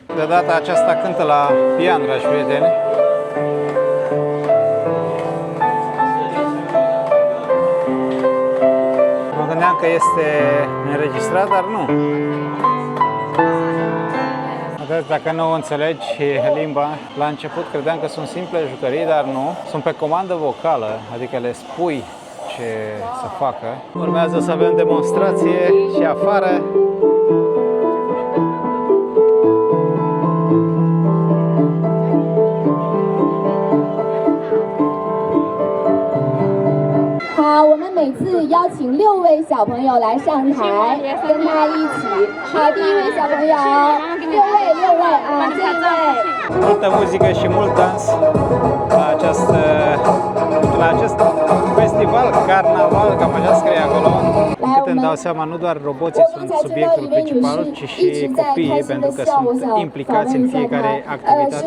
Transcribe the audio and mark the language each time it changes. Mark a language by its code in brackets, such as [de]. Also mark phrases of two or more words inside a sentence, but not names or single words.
[ro] De data aceasta cântă la pian, dragi prieteni. Gândeam că este înregistrat, dar nu. Vedeți, dacă nu înțelegi limba, la început credeam că sunt simple jucării, dar nu. Sunt pe comandă vocală, adică le spui ce să facă. Urmează să avem demonstrație și afară. [zh] 好，我们每次邀请6位小朋友来上台，跟他一起。好，第1位小朋友，6位啊，这一位。 [ro] Multă muzică și mult dans la acest festival, carnaval, cam așa scrie acolo. Din câte îmi dau seama, nu doar roboții sunt subiectul principal, ci și copiii, pentru că sunt implicați în fiecare activitate.